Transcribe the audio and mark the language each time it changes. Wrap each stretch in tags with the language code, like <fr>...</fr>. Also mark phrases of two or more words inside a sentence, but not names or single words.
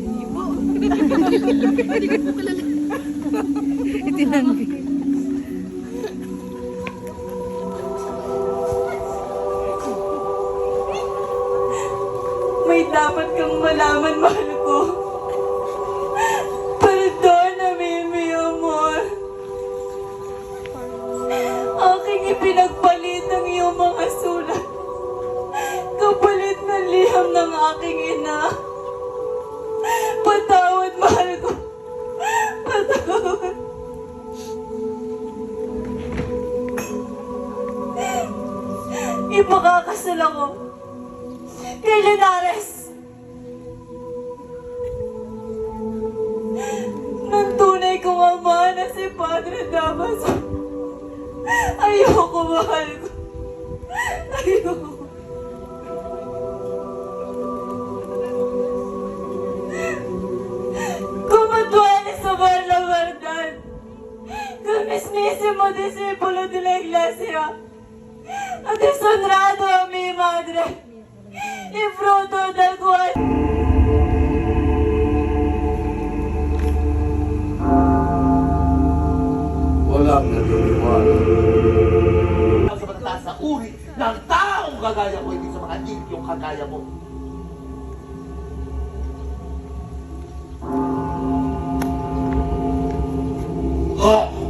<tl>Itinanggi. May dapat kang malaman, mahal ko.</tl> <es>Perdóname, mi amor.</es> <tl>Aking ipinagpalit ang iyong mga sulat. Kapalit ng liham ng aking ina. Patawad, mahal ko. Patawad. Ipakakasal ako kay Linares. Ng tunay kong ama na si Padre Damaso. Ayoko, mahal ko. Ayoko.</tl> <es>Como tú eres sobre la verdad, el mismísimo discípulo de la iglesia, ha deshonrado a mi madre, y fruto del cual...</es> <tl>Walang naniniwala. Sa matataas sa uri ng taong kagaya mo, hindi sa mga idyong kagaya mo. Ha!</tl>